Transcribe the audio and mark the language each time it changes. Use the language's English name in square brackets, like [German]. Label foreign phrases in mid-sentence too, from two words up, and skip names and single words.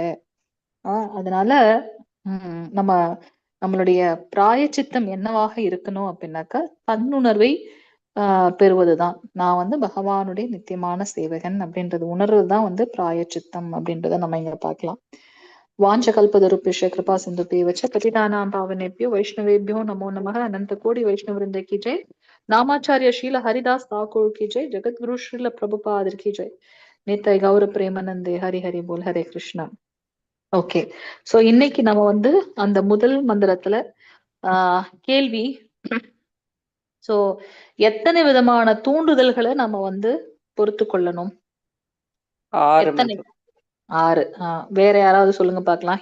[Tamil] அதனால நம்மளுடைய பிராயச்சித்தம் என்னவாக இருக்கணும் அப்படின்னாக்கா, தன்னுணர்வை பெறுவதுதான். நான் வந்து பகவானுடைய நித்தியமான சேவகன் அப்படின்றது உணர்வுதான் வந்து பிராயச்சித்தம் அப்படின்றத நம்ம இங்க பார்க்கலாம். [Sanskrit] वाञ्छाकल्पतरुभ्यश्च कृपा सिन्धुभ्य एव च पतितानां पावनेभ्यो वैष्णवेभ्यो नमो नमः. [Hindi] अनंत कोटि वैष्णववृंद की जय. नामाचार्य शील हरिदास ठाकुर की जय. जगतगुरु श्रील प्रभुपाद की जय. नित्य गौर प्रेमानंदे. हरि हरि बोल. हरे कृष्णा. [Tamil] ஓகே, சோ இன்னைக்கு நம்ம வந்து அந்த முதல் மந்திரத்துல கேள்வி, சோ எத்தனை விதமான தூண்டுதல்களை நம்ம வந்து பொறுத்து கொள்ளணும்? எத்தனை? 6. வேற யாராவது சொல்லுங்க பாக்கலாம்.